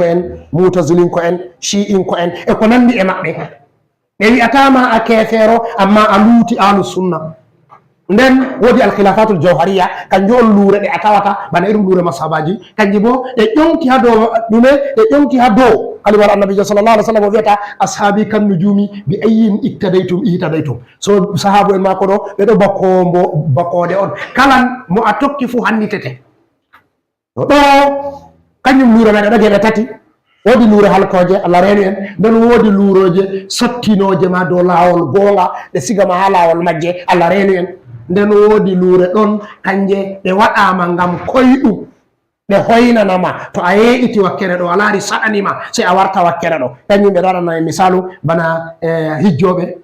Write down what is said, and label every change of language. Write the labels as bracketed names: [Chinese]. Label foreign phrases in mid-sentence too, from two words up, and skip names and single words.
[Fula] en mutazilinko en shi'inko en e ko nandi e maɓɓe ɓe wi'atama a kefeero amma a luuti [Arabic] أهل السنة [Fula] nden woodi [Arabic] الخلافة الجوهرية [Fula] kanjum on luure ɗe a tawata bana irum luure mashabaji kanji bo ɗe ƴonki ha dow ɗume ɗe ƴonki ha dow kalimar annabijo [Arabic] صلى الله عليه وسلم [Fula] o wiyata [Arabic] أصحابي كالنجوم بأيهم اقتديتم اهتديتم [Fula] so sahabu en mako ɗo ɓeɗo bakode on kala mo a tokki fu hannitete ɗo kañum luure meɗe ɗo geɓe tati woodi luure halkoje allah reenu en nden woodi luuroje sottinoje ma dow laawol goonga ɗe sigama ha laawol majje allah reenu en nden woodi luure ɗon kanje ɗe waɗama ngam koyɗum ɓe hoynanama to a yeeɗiti wakkere ɗo a laari saɗanima se a warta wakkere ɗo kañum ɓe ɗo waɗana e misalu bana hijjoɓe